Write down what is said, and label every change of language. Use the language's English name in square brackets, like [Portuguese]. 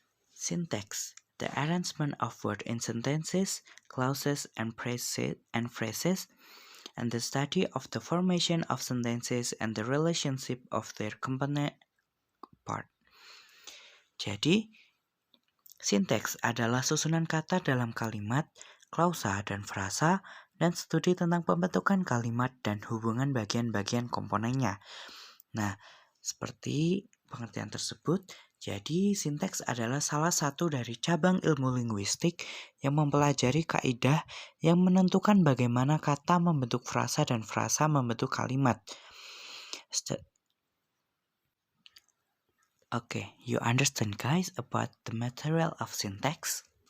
[English] Sinteks, the arrangement of words in sentences, clauses, and phrases, and the study of the formation of sentences and the relationship of their component part. [Indonesian] Jadi, sinteks adalah susunan kata dalam kalimat, klausa, dan frasa, dan studi tentang pembentukan kalimat dan hubungan bagian-bagian komponennya. Nah, seperti pengertian tersebut, jadi sinteks adalah salah satu dari cabang ilmu linguistik yang mempelajari kaidah yang menentukan bagaimana kata membentuk frasa dan frasa membentuk kalimat. [English] Okay, you understand guys about the material of syntax?